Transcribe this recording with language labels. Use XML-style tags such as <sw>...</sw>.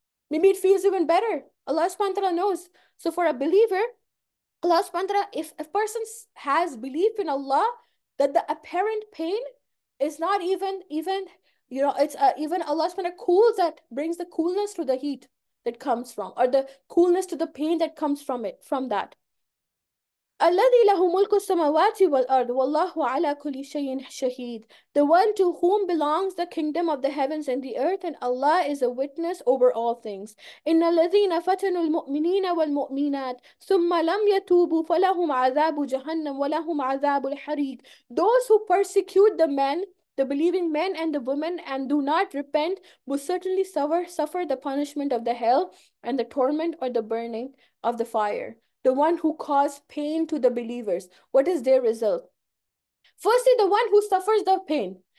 <en>Maybe it feels even better. Allah subhanahu wa ta'ala knows. So for a believer, Allah subhanahu wa ta'ala, if a person has belief in Allah, that the apparent pain is not even it's even Allah subhanahu wa ta'ala cools, that brings the coolness to the heat that comes from, or the coolness to the pain that comes from that.</en> <ar>الذي له ملك السماوات والأرض والله على كل شيء شهيد.</ar> <en>The one to whom belongs the kingdom of the heavens and the earth, and Allah is a witness over all things.</en> <ar>إن الذين فتنوا المؤمنين والمؤمنات ثم لم يتوبوا فلهم عذاب جهنم ولهم عذاب الحريق.</ar> <en>Those who persecute the believing men and the women, and do not repent, will certainly suffer the punishment of the hell and the torment or the burning of the fire. The one who caused pain to the believers, what is their result? Firstly, the one who suffers the pain.</en>